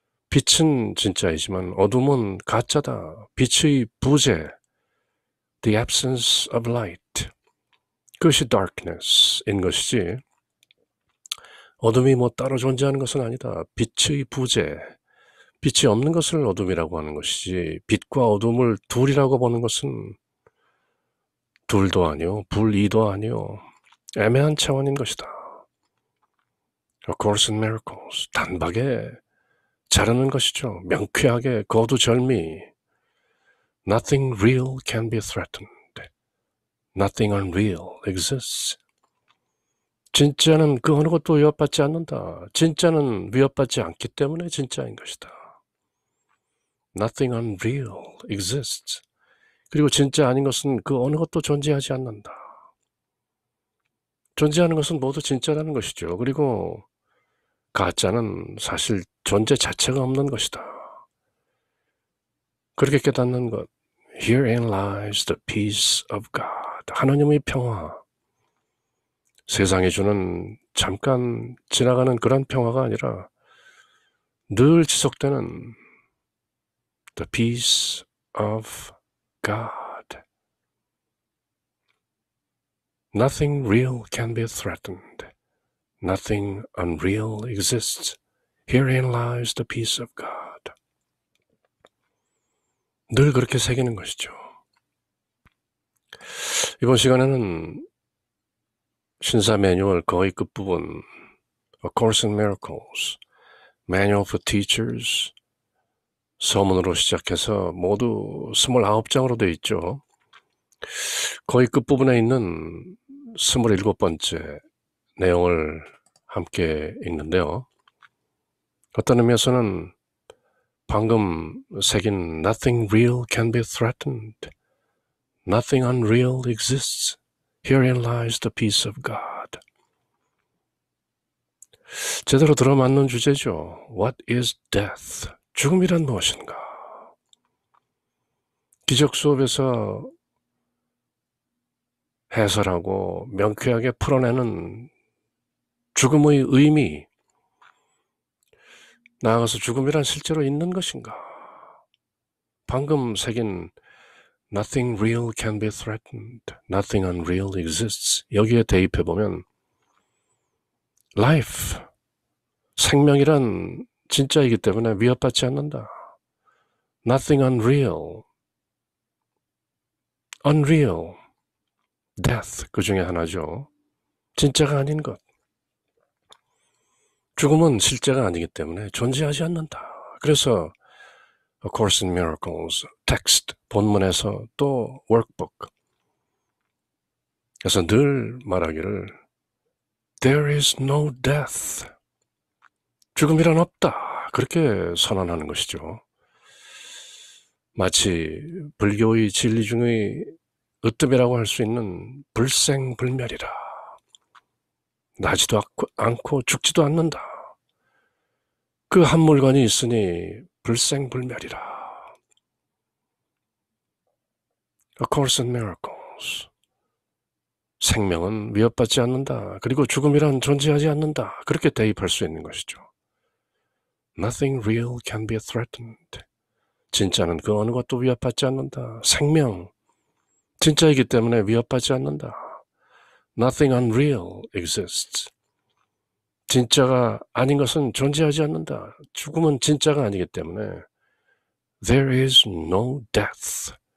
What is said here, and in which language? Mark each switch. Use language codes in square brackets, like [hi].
[ko] 빛은 진짜이지만 어둠은 가짜다. 빛의 부재, [en] the absence of light, [ko] 그것이 darkness인 것이지 어둠이 뭐 따로 존재하는 것은 아니다. 빛의 부재, 빛이 없는 것을 어둠이라고 하는 것이지 빛과 어둠을 둘이라고 보는 것은 둘도 아니요, 불이도 아니요, 애매한 차원인 것이다. A Course in Miracles, 단박에 자르는 것이죠. 명쾌하게 거두절미. [en] Nothing real can be threatened. Nothing unreal exists. [ko] 진짜는 그 어느 것도 위협받지 않는다. 진짜는 위협받지 않기 때문에 진짜인 것이다. [en] Nothing unreal exists. [ko] 그리고 진짜 아닌 것은 그 어느 것도 존재하지 않는다. 존재하는 것은 모두 진짜라는 것이죠. 그리고 가짜는 사실 존재 자체가 없는 것이다. 그렇게 깨닫는 것. [en] Herein lies the peace of God. [ko] 하나님의 평화. 세상이 주는 잠깐 지나가는 그런 평화가 아니라 늘 지속되는 [en] the peace of God. Nothing real can be threatened. Nothing unreal exists. Herein lies the peace of God. [ko] 늘 그렇게 새기는 것이죠. 이번 시간에는 신사 매뉴얼 거의 끝부분 A Course in Miracles, Manual for Teachers, 서문으로 시작해서 모두 29장으로 되어 있죠. 거의 끝부분에 있는 27번째 내용을 함께 읽는데요. 어떤 의미에서는 방금 새긴 [en] Nothing real can be threatened. Nothing unreal exists. Herein lies the peace of God. [ko] 제대로 들어맞는 주제죠. [en] What is death? [ko] 죽음이란 무엇인가? 기적 수업에서 해설하고 명쾌하게 풀어내는 죽음의 의미, 나아가서 죽음이란 실제로 있는 것인가? 방금 새긴 [en] Nothing real can be threatened. Nothing unreal exists. [ko] 여기에 대입해보면 life, 생명이란 진짜이기 때문에 위협받지 않는다. [en] Nothing unreal, unreal, death [ko] 그 중에 하나죠. 진짜가 아닌 것. 죽음은 실제가 아니기 때문에 존재하지 않는다. 그래서 A Course in Miracles, 텍스트, 본문에서 또 workbook. 그래서 늘 말하기를 [en] There is no death. [ko] 죽음이란 없다. 그렇게 선언하는 것이죠. 마치 불교의 진리 중의 으뜸이라고 할 수 있는 불생불멸이라. 나지도 않고 죽지도 않는다. 그 한 물건이 있으니 불생불멸이라. [en] A Course in Miracles. [ko] 생명은 위협받지 않는다. 그리고 죽음이란 존재하지 않는다. 그렇게 대입할 수 있는 것이죠. [en] Nothing real can be threatened. [ko] 진짜는 그 어느 것도 위협받지 않는다. 생명, 진짜이기 때문에 위협받지 않는다. [en] Nothing unreal exists. [ko] 진짜가 아닌 것은 존재하지 않는다. 죽음은 진짜가 아니기 때문에 [en] There is no death.